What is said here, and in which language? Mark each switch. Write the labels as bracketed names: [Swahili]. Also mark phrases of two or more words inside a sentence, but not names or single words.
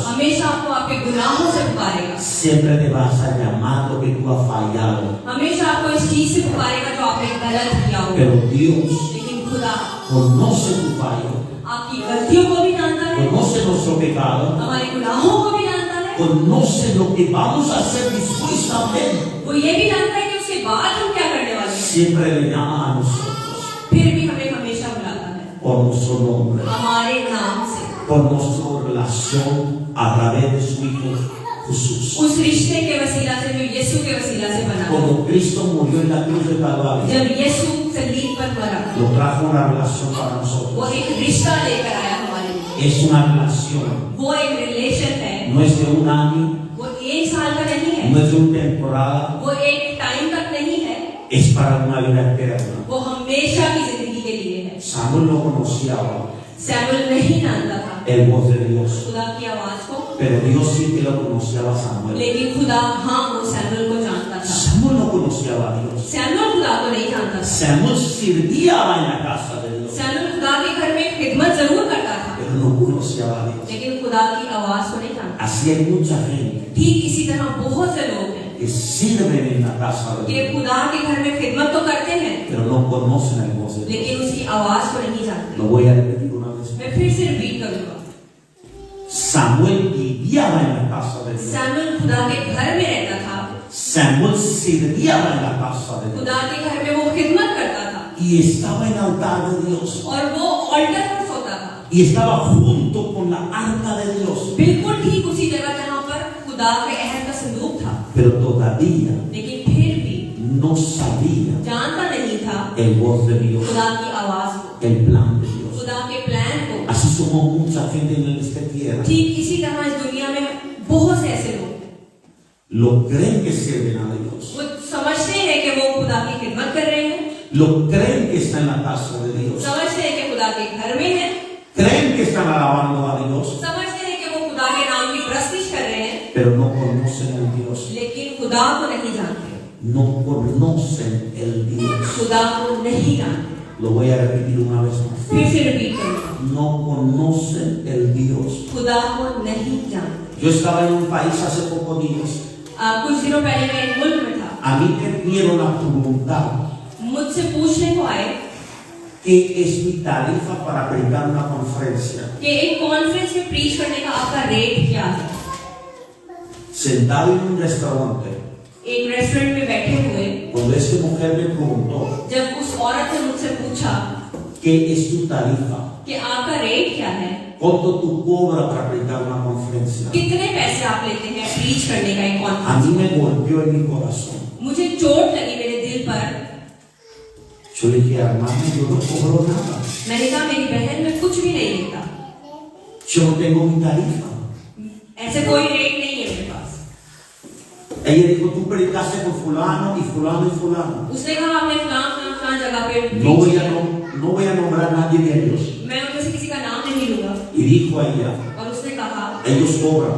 [Hindi] हमेशा आपको आपके गुनाहों से पुकारेगा, [Spanish] Siempre te vas a llamar lo que tú has fallado. [Hindi] हमेशा आपको इस चीज से पुकारेगा जो आपने गलत किया हो। [Spanish] Pero Dios [Hindi] लेकिन खुदा [Spanish] conoce tu fallo, [Hindi] आपकी गलतियों को भी जानता है, [Spanish] conoce nuestro pecado, [Hindi] हमारे गुनाहों को भी जानता है, [Spanish] conoce lo que vamos a hacer después también. [Hindi] वो ये भी जानता है कि उसके बाद हम क्या करने वाले हैं। [Spanish] Siempre le llama a nosotros [Hindi] फिर भी हमें हमेशा बुलाता है [Spanish] por nuestro nombre, [Hindi] हमारे नाम से, [Spanish] por nuestra relación a través de su Hijo Jesús. [Hindi] उस रिश्ते के वसीला से जो यीशु के वसीला से बना है। [Spanish] Cuando Cristo murió en la cruz de Calvario, [Hindi] जब यीशु सलीब पर मरा, [Spanish] lo trajo una relación para [Hindi] वो [Spanish] nosotros. [Hindi] एक रिश्ता लेकर आया हमारे लिए। [Spanish] Es una relación, [Hindi] वो एक रिलेशन है, [Spanish] no es de un año, [Hindi] वो एक साल का नहीं है, [Spanish] no es de una temporada, [Hindi] वो एक टाइम तक नहीं है, [Spanish] es para una vida eterna. [Hindi] वो हमेशा की जिंदगी के लिए है। [Spanish] Samuel no conocía [Hindi] सैमुएल नहीं जानता था [Spanish] el voz de Dios, [Hindi] खुदा की आवाज को, [Spanish] pero Dios sí que lo conocía a Samuel. [Hindi] लेकिन खुदा हाँ वो सैमुएल को जानता था। [Spanish] Samuel no conocía a Dios. [Hindi] सैमुएल खुदा को नहीं जानता था। [Spanish] Samuel servía en la casa de Dios, [Hindi] सैमुएल खुदा के घर में खिदमत जरूर करता था, [Spanish] pero no conocía a Dios. [Hindi] लेकिन खुदा की आवाज को नहीं जानता। [Spanish] Así hay mucha gente [Hindi] ठीक इसी तरह बहुत से लोग हैं [Spanish] que sirven en la casa de [Hindi] कि [Spanish] Dios, [Hindi] खुदा के घर में खिदमत तो करते हैं, [Spanish] pero no conocen el voz de Dios. [Hindi] लेकिन उसकी आवाज को नहीं जानते। [Spanish] Lo voy a repetir una vez más. [Hindi] मैं फिर से रिपीट करूंगा, [Spanish] Samuel vivía en la casa de Dios. [Hindi] सैमुएल खुदा के घर में रहता था, [Spanish] Samuel servía en la casa de Dios. [Hindi] खुदा के घर में वो खिदमत करता था, [Spanish] Y estaba en el altar de Dios. [Hindi] और वो ऑल्टर पर सोता था, [Spanish] Y estaba junto con la arca de Dios. [Hindi] बिल्कुल ठीक उसी जगह जहाँ पर खुदा के अहद का संदूक था। [Spanish] Pero todavía [Hindi] लेकिन फिर भी [Spanish] no sabía [Hindi] जानता नहीं था [Spanish] el voz de Dios, [Hindi] खुदा की आवाज को, [Spanish] el plan de Dios. [Hindi] खुदा के प्लान को। [Spanish] Así somos mucha gente en esta tierra. [Hindi] ठीक इसी तरह इस दुनिया में बहुत से ऐसे लोग हैं, [Spanish] Lo creen que sirven a Dios. [Hindi] वो समझते हैं कि वो खुदा की खिदमत कर रहे हैं, [Spanish] Lo creen que están en la casa de Dios. [Hindi] समझते हैं कि खुदा के घर में है, [Spanish] Creen que están alabando a Dios. [Hindi] समझते हैं कि वो खुदा के नाम की प्रस्तिश कर रहे हैं, [Spanish] Pero no conocen el Dios. [Hindi] लेकिन खुदा को नहीं जानते, [Spanish] No conocen el Dios. [Hindi] खुदा को नहीं जानते। [Spanish] Lo voy a repetir una vez más. [Hindi] फिर से रिपीट करूंगा, [Spanish] No conocen el Dios. [Hindi] खुदा को नहीं जानते। [Spanish] Yo estaba en un país hace pocos días. [Hindi] कुछ दिनों पहले मैं एक मुल्क में था, [Spanish] A mí me dieron la pregunta [Hindi] मुझसे पूछने को आए [Spanish] qué es mi tarifa para predicar una conferencia. [Hindi] कि एक कॉन्फ्रेंस में प्रीच करने का आपका रेट क्या है। [Spanish] Sentado en un restaurante, [Hindi] एक रेस्टोरेंट में बैठे हुए, [Spanish] cuando esta mujer me preguntó [Hindi] जब उस औरत ने मुझसे पूछा [Spanish] qué es tu tarifa, [Hindi] कि आपका रेट क्या है, [Spanish] cuánto tú cobras para predicar una conferencia, [Hindi] कितने पैसे आप लेते हैं प्रीच करने का एक [Spanish] a [Hindi] कॉन्फ्रेंस, [Spanish] mí me golpeó en mi corazón. [Hindi] मुझे चोट लगी मेरे दिल पर। [Spanish] Yo le dije, hermano, yo no cobro nada. [Hindi] मैंने कहा मेरी बहन मैं कुछ भी नहीं लेता, [Spanish] Yo no tengo mi tarifa. [Hindi] ऐसे कोई रेट नहीं है मेरे पास। [Spanish] Ella dijo, tú predicaste por fulano y fulano y fulano. [Hindi] उसने कहा आपने फलां जगह पे [Spanish] No voy [Hindi] preach [Spanish] a, [Hindi] किया। [Spanish] no voy a nombrar a nadie de ellos. [Hindi] मैं उनमें से किसी का नाम नहीं लूंगा। [Spanish] Y dijo a ella, [Hindi] और उसने कहा [Spanish] ellos cobran